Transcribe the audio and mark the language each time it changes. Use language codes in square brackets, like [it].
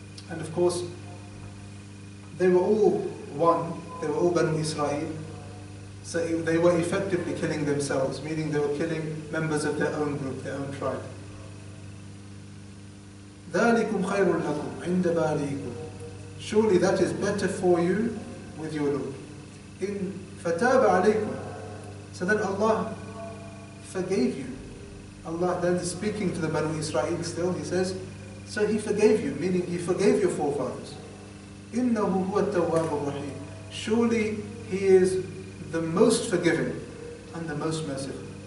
[en] And of course, they were all one, they were all Banu Israel. So they were effectively killing themselves, meaning they were killing members of their own group, their own tribe. [ar] ذَلِكُمْ خَيْرٌ لَكُمْ عِنْدَ بَارِئِكُمْ. [en] Surely that is better for you with your Lord. [ar] In فَتَابَ عَلَيْكُمْ. [en] So then Allah forgave you. Allah then is speaking to the Banu Israel still, He says, so He forgave you, meaning He forgave your forefathers. [ar] إِنَّهُ هُوَ التَّوَّابُ الرَّحِيمُ. [en] Surely He is the most forgiving and the most merciful.